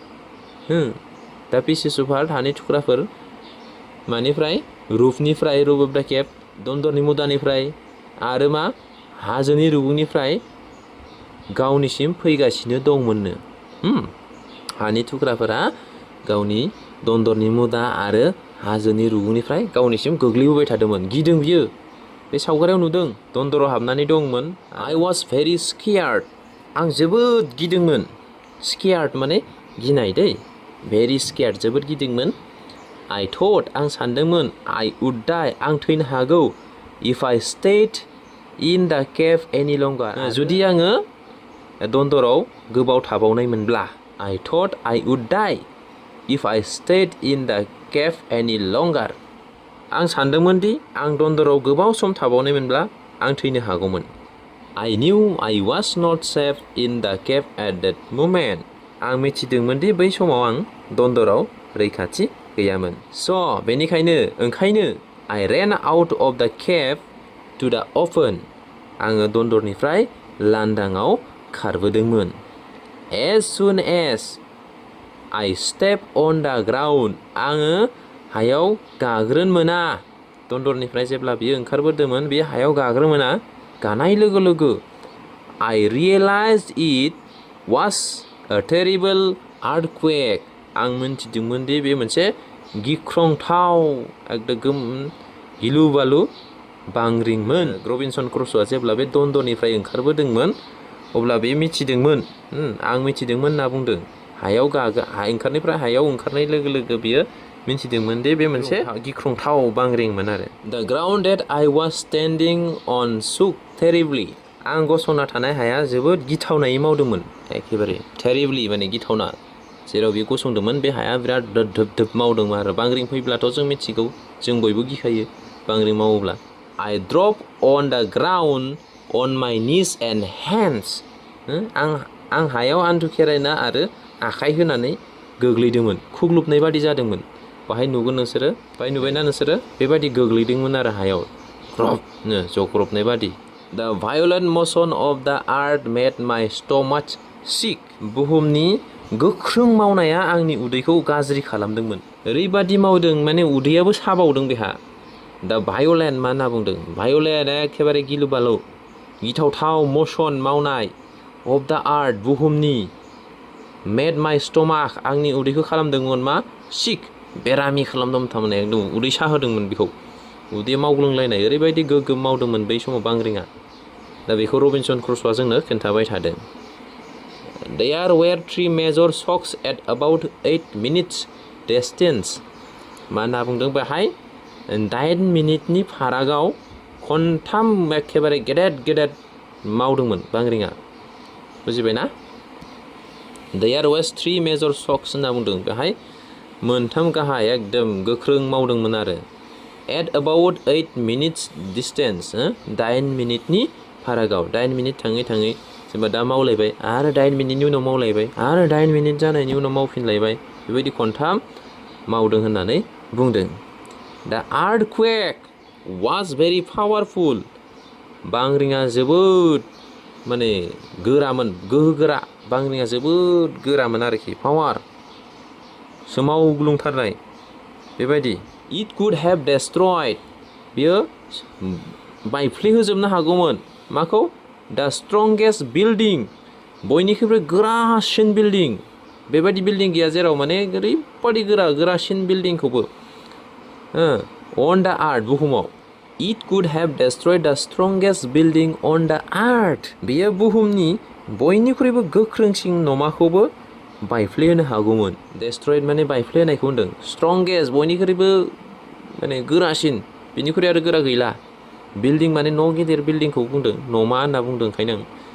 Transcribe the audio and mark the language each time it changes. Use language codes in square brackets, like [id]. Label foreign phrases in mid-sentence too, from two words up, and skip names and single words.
[en] the pieces of art [brx] हानि थुख्राफोर मानिफ्राय रुफनिफ्राय [en] roof of the cave [brx] दन्दरनि मुदानिफ्राय आरो मा हाजोनि रुगुंनिफ्राय गावनिसिम फैगासिनो दंमोननो हानि थुख्राफोरा गावनि दन्दरनि मुदा आरो हाजोनि रुगुंनिफ्राय गावनिसिम गोग्लैबोबाय थादोंमोन गिदों बियो बे सावगारियाव नुदों दन्दराव हाबनानै दंमोन [en] I was very scared [brx] आं जोबोद गिदोंमोन scared माने गिनाय दै [en] very scared [brx] जोबोद गिदोंमोन [en] I thought [brx] आं सानदोंमोन [en] I would die [brx] आं थैनो हागौ [en] if I stayed in the cave any longer [brx] जुदि आङो दन्दराव गोबाव थाबावनायमोनब्ला [en] I thought I would die if I stayed in the cave any longer [brx] आं सानदोंमोन दि आं दन्दराव गोबाव सम थाबावनायमोनब्ला आं थैनो हागौमोन [en] I knew I was not safe in the cave at that moment [brx] आं मिथिदोंमोन दि बै समाव आं दन्दराव रैखाथि गैयामोन बेनिखायनो ओंखायनो [en] I ran out of the cave to the open [brx] आङो दन्दरनिफ्राय लांदाङाव खारबोदोंमोन [en] as soon as I stepped on the ground [brx] आङो हायाव गाग्रोन मोना दन्दरनिफ्राय जेब्ला बियो ओंखारबोदोंमोन बे हायाव गाग्रोन मोना गानाय लोगो लोगो [en] I realized it was a terrible earthquake [brx] आं मिन्थिदोंमोन दि बे मोनसे गिख्रंथाव एकदम गिलु बालु बांग्रिंमोन रबिनसन क्रुस'आ जेब्ला बे दन्दरनिफ्राय ओंखारबोदोंमोन अब्ला बे मिथिदोंमोन आं मिथिदोंमोन होनना बुंदों ओंखारनायनिफ्राय हायाव ओंखारनाय लोगो लोगो बियो मिथिदोंमोन दि बे मोनसे गिख्रंथाव बांग्रिंमोन आरो [en] The ground that I was standing on shook terribly [brx] आं गसंना थानाय हाया जोबोद गिथावनायै मावदोंमोन एखेबारे terribly माने गिथावना जेराव बियो गसंदोंमोन बे हाया बिराद धोब मावदोंमोन आरो बांग्रिं फैब्लाथ' जों मिथिगौ जों बयबो गिखायो बांग्रिं मावोब्ला [en] I dropped on the ground on my knees and hands [brx] आं हायाव आन्थु खेरायना आरो आखाइ होनानै गोग्लैदोंमोन खुग्लुबनाय बादि जादोंमोन बाहाय नुगोन नोंसोरो बाहाय नुबायना नोंसोरो बेबादि गोग्लैदोंमोन आरो हायाव ग्रबनो जग्रबनाय [en] बादि The violent motion of the earth made my stomach sick [brx] बुहुमनि गोख्रों मावनाया आंनि उदैखौ गाज्रि खालामदोंमोन ओरैबादि मावदों माने उदैयाबो साबावदों बेहा [en] the violent [brx] मा होनना बुंदों भायलेन्ट एखेबारे गिलु बालु गिथावथाव मसन मावनाय [en] of the earth [brx] बुहुमनि [en] made my stomach [brx] आंनि उदैखौ खालामदोंमोन मा सिक बेरामि खालामदोंमोन थारमाने एकदम उदै साहोदोंमोन बेखौ उदै मावग्लुंलायनाय ओरैबायदि गोगोम मावदोंमोन बै समाव बांग्रिङा दा बेखौ रबिनसन क्रुस'आ जोंनो खोन्थाबाय थादों [en] There were 3 major shocks at about 8 minutes distance [brx] मा होनना बुंदों बेहाय 8 मिनिटनि फारागाव खनथाम एखेबारे गेदेर मावदोंमोन बांग्रिङा बुजिबायना [en] There was 3 major shocks [brx] होनना बुंदों बेहाय मोनथाम गाहाय एकदम गोख्रों मावदोंमोन आरो [en] at about 8 minutes distance [brx] 8 मिनिटनि फारागाव 8 मिनिट थाङै जेनेबा दा मावलायबाय आरो 8 मिनिटनि उनाव मावलायबाय आरो 8 मिनिट जानायनि उनाव मावफिनलायबाय बेबायदि खनथाम मावदों होननानै बुंदों [en] The earthquake was very powerful [brx] बांग्रिङा जोबोद माने गोरामोन गोहोगोरा बांग्रिङा जोबोद गोरामोन आरोखि पावार सोमावग्लुंथारनाय बेबायदि [en] It could have destroyed [brx] बियो बायफ्लेहोजोबनो हागौमोन माखौ [en] The strongest building [brx] बयनिख्रुइबो गोरासिन बिल्डिं बेबायदि बिल्डिं गैया जेराव माने ओरैबादि गोरासिन बिल्डिंखौबो [en] on the earth [brx] बुहुमाव [en] It could have destroyed the strongest building on the earth [brx] बेयो बुहुमनि बयनिख्रुइबो गोख्रोंसिन न'माखौबो बायफ्लेहोनो हागौमोन destroyed माने बायफ्लेहोनायखौ होनदों strongest बयनिख्रुइबो माने गोरासिन बिनिख्रुइ आरो गोरा गैला बिल्डिं माने न' गिदिर बिल्डिंखौ बुंदों न'मा होनना बुंदों ओंखायनो